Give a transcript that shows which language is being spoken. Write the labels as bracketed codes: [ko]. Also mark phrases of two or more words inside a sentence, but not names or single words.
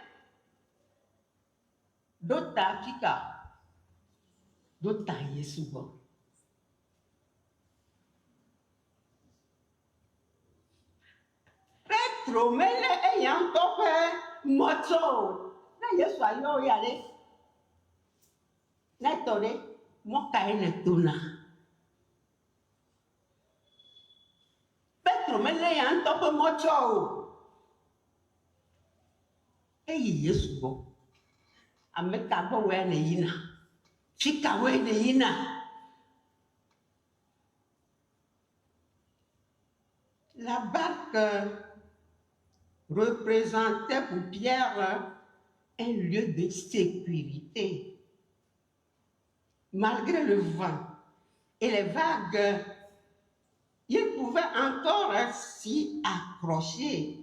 [ee] ɖo ta fika ɖo ta Yesu gbɔ Petro mele eya ŋutɔ ƒe mɔtsɔ o ne Yesu ayɔ ya ɖe ne tɔ ɖe mɔkae le tona Petro mele ya ŋutɔ ƒe mɔtsɔ o eyi Yesu gbɔ ame ka gbɔ wɔe ne yina fika wɔe ne yina [fr] la barque représentait pour Pierre un lieu de sécurité. Malgré le vent et les vagues, il pouvait encore s'y accrocher.